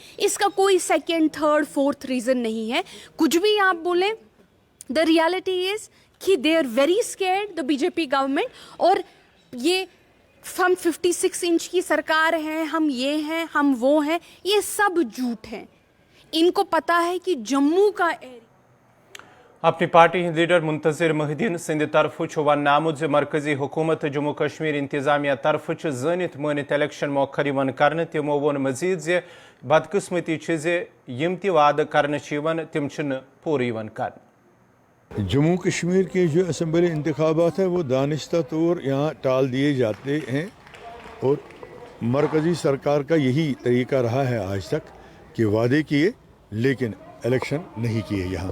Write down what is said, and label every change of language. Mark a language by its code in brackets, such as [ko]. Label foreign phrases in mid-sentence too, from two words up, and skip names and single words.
[hi] इसका कोई [en] second, third, fourth reason [hi] नहीं है। कुछ भी आप बोलें, [en] the reality is [hi] कि [en] they are very scared the BJP government, [hi] और ये हम 56 इंच की सरकार हैं, हम ये हैं, हम वो हैं, ये सब झूठ हैं। इनको पता है कि जम्मू का एरिया [ks] अपनी पार्टी हंद लीडर मुंतजिर मुहिद्दीन सिंध तरफ वन नामुद मरकजी हुकूमत जम्मू कश्मीर इंतजामिया तरफ जनित मानित इलेक्शन मौखर कर तमो वोन मजीद जे बदकिस्मती जे यम ति वाद कर तम पूरे कर। [hi] जम्मू कश्मीर के जो असम्बली इंतखाबात हैं वो दानिस्ता तौर यहाँ टाल दिए जाते हैं और मरकज़ी सरकार का यही तरीका रहा है आज तक कि वादे किए लेकिन इलेक्शन नहीं किए यहाँ।